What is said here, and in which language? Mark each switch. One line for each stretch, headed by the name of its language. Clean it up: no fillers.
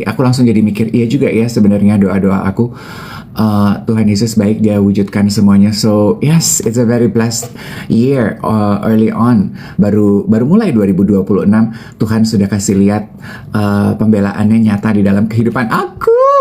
Indonesian: Aku langsung jadi mikir, iya juga ya sebenarnya doa-doa aku, Tuhan Yesus baik, dia wujudkan semuanya.
English: So yes, it's a very blessed year early on.
Indonesian: Baru mulai 2026 Tuhan sudah kasih lihat pembelaannya nyata di dalam kehidupan aku.